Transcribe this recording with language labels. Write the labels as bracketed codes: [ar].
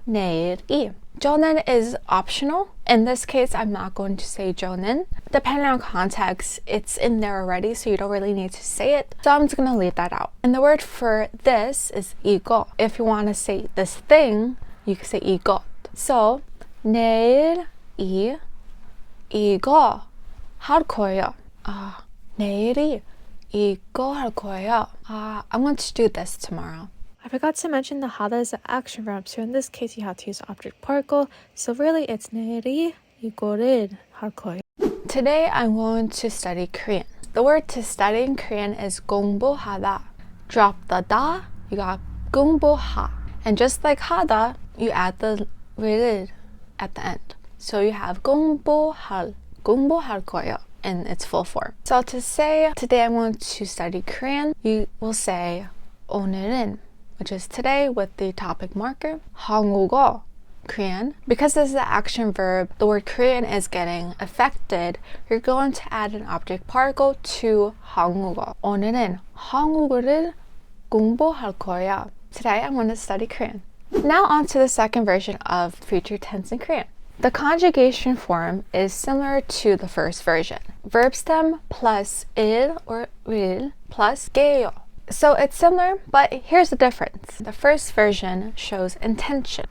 [ko] 내일이. [en] 저는 is optional. In this case, I'm not going to say 저는. Depending on context, it's in there already, so you don't really need to say it. So I'm just going to leave that out. And the word for this is 이거. If you want to say this thing, you can say 이것. So [ko] 내일 이거 할 거예요. 내일이 이거 할 거예요. [en] I'm going to do this tomorrow. I forgot to mention that 하다 is an action verb, so in this case you have to use object particle. So really it's [ko] 내일이 이거를 할 거예요. [en] Today I'm going to study Korean. The word to study in Korean is 공부하다. Drop the da, you got 공부하. And just like 하다, you add the 를 at the end. So you have 공부할 거예요 in its full form. So to say today I'm going to study Korean, you will say 오늘은, which is today with the topic marker. 한국어, Korean. Because this is an action verb, the word Korean is getting affected. You're going to add an object particle to 한국어. [ko] 오늘은 한국어를 공부할 거야. [en] Today I'm going to study Korean. Now on to the second version of future tense in Korean. The conjugation form is similar to the first version. Verb stem plus il or will plus 게요. So it's similar, but here's the difference. The first version shows intention.